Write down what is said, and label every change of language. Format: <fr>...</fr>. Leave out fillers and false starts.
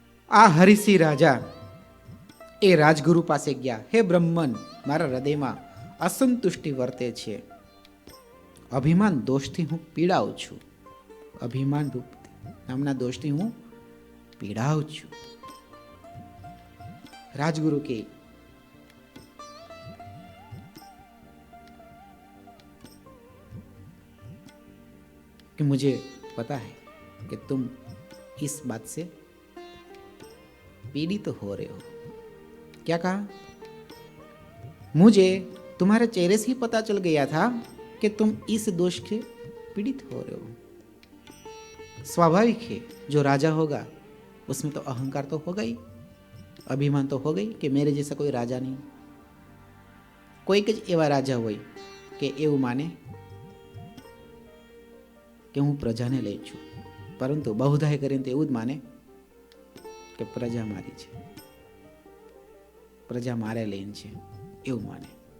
<gu>આ હરિસિંહ રાજા એ રાજગુરુ પાસે ગયા. હે બ્રહ્મન, મારા હૃદયમાં અસંતુષ્ટિ વર્તે છે, અભિમાન દોષથી હું પીડાઉં છું, અભિમાન રૂપ નામના દોષથી હું પીડાઉં છું.</gu> <hi>રાજગુરુ कि मुझे पता है कि तुम इस बात से पीड़ित हो रहे हो. क्या कहा? मुझे तुम्हारे चेहरे से ही पता चल गया था कि तुम इस दोष से पीड़ित हो रहे हो. स्वाभाविक है, जो राजा होगा उसमें तो अहंकार तो होगा ही, अभिमान तो होगा ही कि मेरे जैसा कोई राजा नहीं.</hi> <gu>कोई ज एवा राजा હોય કે એવું માને કે હું પ્રજાને લઈ છું, પરંતુ બહુધાય કરીને તો એવું જ માને કે પ્રજા મારી છે, પ્રજા મારે લઈને છે, એવું માને.</gu>